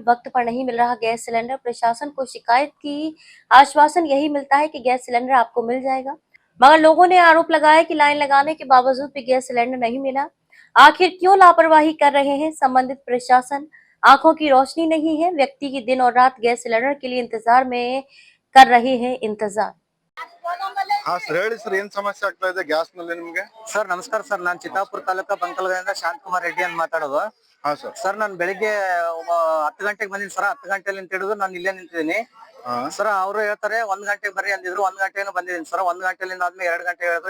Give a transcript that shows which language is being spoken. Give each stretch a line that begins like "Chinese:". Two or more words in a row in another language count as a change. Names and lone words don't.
Hindi: वक्त पर नहीं मिल रहा गैस सिलेंडर। प्रशासन को शिकायत की आश्वासन यही मिलता है कि गैस सिलेंडर आपको मिल जाएगा, मगर लोगों ने आरोप लगाया कि लाइन लगाने के बावजूद भी गैस सिलेंडर नहीं मिला। आखिर क्यों लापरवाही कर रहे हैं संबंधित प्रशासन। आंखों की रोशनी नहीं है। व्यक्ति की दिन और रात गैस सिलेंडर के लिए इंतजार में कर रहे हैं इंतजार।
Kannada: ಹಾ ಸರ್ ಹೇಳಿ ಸರ್ ಏನ್ ಸಮಸ್ಯೆ ಆಗ್ತಾ ಇದೆ ಗ್ಯಾಸ್ ನಲ್ಲಿ ನಿಮ್ಗೆ? ಸರ್ ನಮಸ್ಕಾರ ಸರ್, ನಾನು ಚಿತ್ತಾಪುರ ತಾಲೂಕಾ ಬಂಕಲ್ಗದಿಂದ ಶಾಂತಕುಮಾರ್ ರೆಡ್ಡಿ ಅಂತ ಮಾತಾಡೋದು. ಹಾ ಸರ್. ಸರ್ ನಾನು ಬೆಳಿಗ್ಗೆ 10 ಗಂಟೆಗೆ ಬಂದಿನಿ ಸರ್. 10 ಗಂಟೆಲಿ ಅಂತ ಹಿಡಿದು ನಾನು ಇಲ್ಲೇ ನಿಂತಿದ್ದೀನಿ ಸರ್. ಅವರು ಹೇಳ್ತಾರೆ 1 ಗಂಟೆಗೆ ಬರ್ರಿ ಅಂದಿದ್ರು. 1 ಗಂಟೆನೂ ಬಂದಿದ್ದೀನಿ ಸರ್. 1 ಗಂಟೆಲಿಂದ ಆದ್ಮೇಲೆ 2 ಗಂಟೆ ಹೇಳಿದ್ರು.